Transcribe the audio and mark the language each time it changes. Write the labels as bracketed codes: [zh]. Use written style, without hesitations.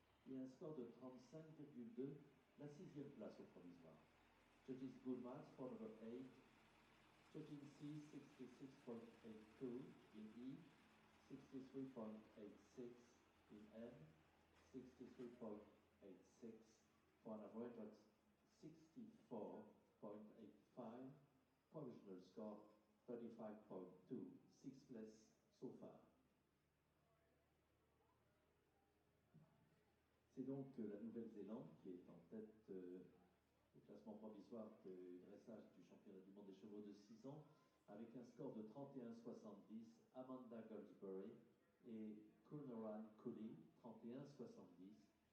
[fr] Et un score de 35,2, la 6e place au provisoire. [en] Judges Good Marks for number 8, Judging C 66.82 in E, 63.86 in M, 63.86 for an average of 64.85, provisional score 35.2, 6th place so far. [fr] C'est donc la Nouvelle-Zélande qui est en tête au classement provisoire de dressage du championnat du monde des chevaux de 6 ans, avec un score de 31,70, Amanda Goldsbury et Coolnorran Cooley, 31,70.